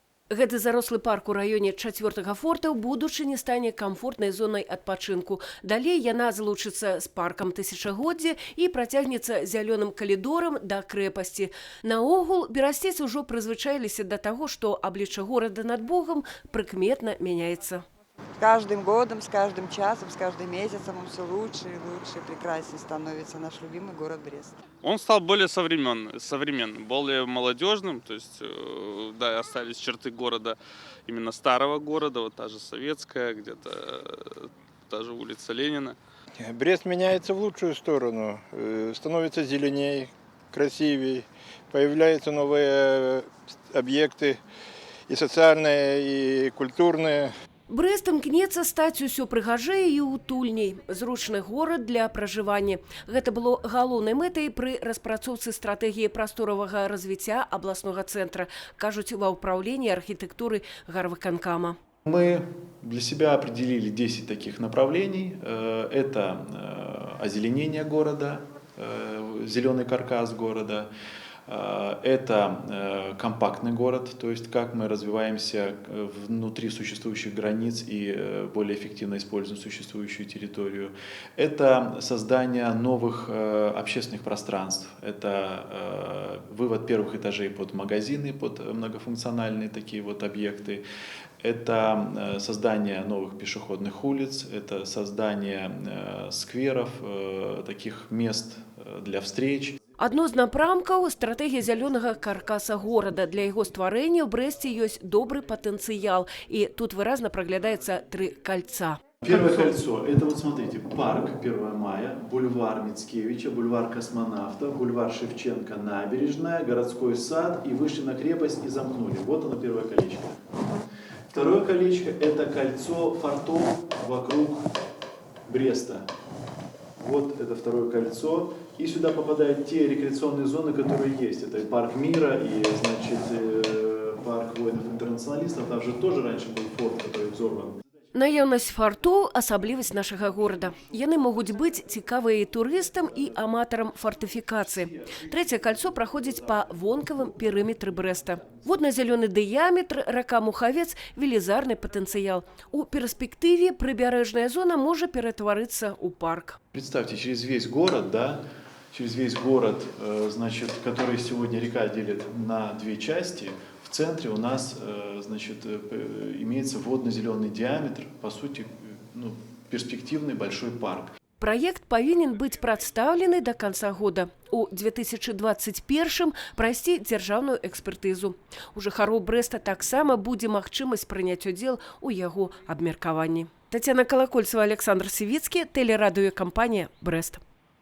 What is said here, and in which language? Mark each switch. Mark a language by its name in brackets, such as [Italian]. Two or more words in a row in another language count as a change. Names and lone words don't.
[Belarusian] Гэты зарослы парк у раёне 4-го форта ў будучыні стане камфортнай зонай адпачынку. Далей яна злучыцца з паркам тысячагоддзя і працягнецца зялёным калідорам да крэпасці. Наогул, берасцейцы ўжо прызвычаіліся да таго, што аблічча горада над Богам прыкметна мяняецца. [Russian] С каждым годом, с каждым часом, с каждым месяцем он все лучше и лучше, прекраснее становится наш любимый город Брест. Он стал более современным, более молодежным, то есть да, остались черты города, именно старого города, вот та же Советская, где-то та же улица Ленина. Брест меняется в лучшую сторону, становится зеленей, красивей, появляются новые объекты и социальные, и культурные. [Belarusian] Брэст імкнецца стаць усё прыгажэй і утульней. Зручны горад для пражывання. Гэта было галоўнай мэтай пры распрацоўцы стратэгіі прасторавага развіцця абласнога цэнтра, кажуць ва ўпраўленні архітэктуры гарвыканкама. [Russian] Мы для себя определили 10 таких направлений. Это озеленение города, зеленый каркас города. Это компактный город, то есть как мы развиваемся внутри существующих границ и более эффективно используем существующую территорию. Это создание новых общественных пространств. Это вывод первых этажей под магазины, под многофункциональные такие вот объекты. Это создание новых пешеходных улиц, это создание скверов, таких мест для встреч. [Belarusian] Адно з напрамкаў – стратэгія зялёнага каркаса горада. Для яго стварэння ў Брэсце ёсць добры патэнцыял. І тут выразна праглядаецца 3 кольца. [Russian] Первое кольцо – это вот смотрите, парк 1 мая, бульвар Мицкевича, бульвар Космонавтов, бульвар Шевченко, набережная, городской сад, и вышли на крепость и замкнули. Вот оно первое колечко. Второе колечко – это кольцо фортов вокруг Бреста. Вот это второе кольцо. И сюда попадают те рекреационные зоны, которые есть. Это и парк Мира, и, значит, парк воинов-интернационалистов. Там же тоже раньше был форт, который взорван. [Belarusian] Наяўнасць фартоў – асаблівасць нашага горада. Яны могуць быць цікавыя і турыстам, і аматарам фортыфікацыі. Трэцяе кольцо праходзіць па вонкавым перыметры Брэста. Водна-зялёны дыяметр, рака Мухавец – велізарны патэнцыял. У перспектыве прыбярэжная зона можа ператварыцца ў парк. [Russian] Представьте, через весь город, да, значит, который сегодня река делит на 2 части, в центре у нас, значит, имеется водно-зеленый диаметр, по сути, перспективный большой парк. [Belarusian] Праект павінен быць прадстаўлены да канца года. У 2021 прайсці дзяржаўную экспертызу. У жыхароў Брэста таксама будзе магчымасць прыняць удзел у яго абмеркаванні. Тацяна Калакольцева, Александр Сівіцкі, тэлерадыёкампанія «Брэст».